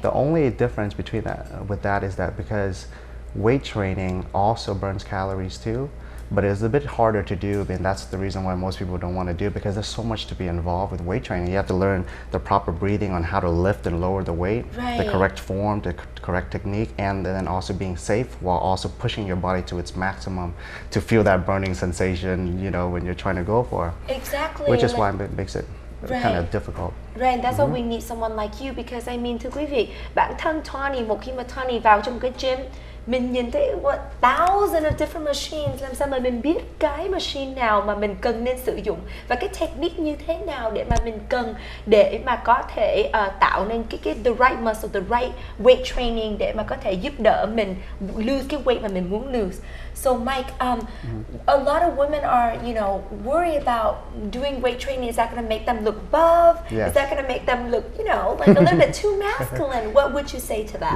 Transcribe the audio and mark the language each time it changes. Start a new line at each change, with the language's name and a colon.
English: The only difference between that is that because weight training also burns calories too, but it's a bit harder to do, and that's the reason why most people don't want to do it, because there's so much to be involved with weight training. You have to learn the proper breathing on how to lift and lower the weight, the correct form, the correct technique, and then also being safe while also pushing your body to its maximum to feel that burning sensation, you know, when you're trying to go for. Exactly. Which is why it makes it kind of difficult. Right, that's why we need someone like you, because I mean,
Vietnamese: thưa quý vị, bản thân Tawnee, một khi mà Tawnee vào trong cái gym, mình nhìn thấy
English: thousands of different machines,
Vietnamese: làm sao mà mình biết cái machine nào mà mình cần nên sử dụng và cái technique như thế nào để mà mình cần để mà có thể tạo nên cái
English: the right muscle, the right weight training
Vietnamese: để mà có thể giúp đỡ mình lose cái weight mà mình muốn lose.
English: So Mike, a lot of women are, you know, worried about doing weight training. Is that going to make them look buff? Yes. Is that going to make them look, you know, like a little bit too masculine? What would you say to that?